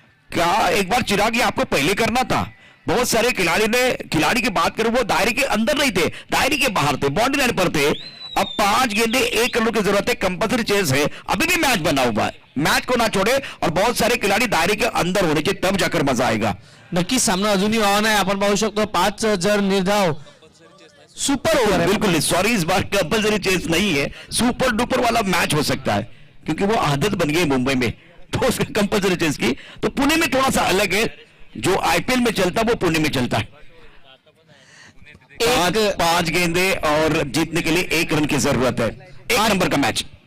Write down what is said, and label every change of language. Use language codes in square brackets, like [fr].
[hi] क्या एक बार चिराग ये आपको पहले करना था? बहुत सारे खिलाड़ी की बात करें वो दायरे के अंदर नहीं थे, दायरे के बाहर थे, बाउंड्री लाइन पर थे। अब 5 गेंदे 1 रन की जरूरत है, कंपल्सरी चेस है, अभी भी मैच बना हुआ है। मैच को ना छोड़े और बहुत सारे खिलाड़ी दायरे के अंदर होने चाहिए, तब जाकर मजा आएगा। [mr] नक्की सामना अजूनही ऑन आहे. आपण पाहू शकतो 5 जर निर्धाव सुपर ओव्हर आहे. [hi] बिल्कुल सॉरी, इस बार कंपल्सरी चेस नहीं है, सुपर डुपर वाला मैच हो सकता है क्योंकि वो आदत बन गई मुंबई में तो उसका कंपल्सरी चेस की। तो पुणे में थोड़ा सा अलग है, जो आईपीएल में चलता है वो पुणे में चलता है। पांच गेंदे और जीतने के लिए 1 रन की जरूरत है। 1 नंबर का मैच।